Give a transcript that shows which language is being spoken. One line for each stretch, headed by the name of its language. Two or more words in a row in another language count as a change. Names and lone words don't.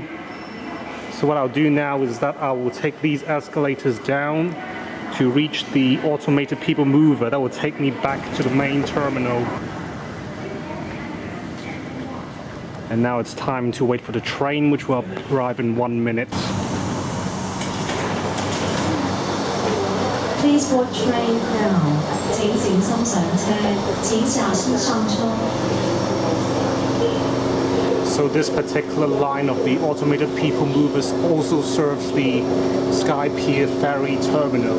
English: So what I'll do now is that I will take these escalators down to reach the automated people mover that will take me back to the main terminal. And now it's time to wait for the train, which will arrive in 1 minute. Please board train now.
Cantonese: 請小心上車，請小心上車。
English: So this particular line of the automated people movers also serves the Sky Pier ferry terminal.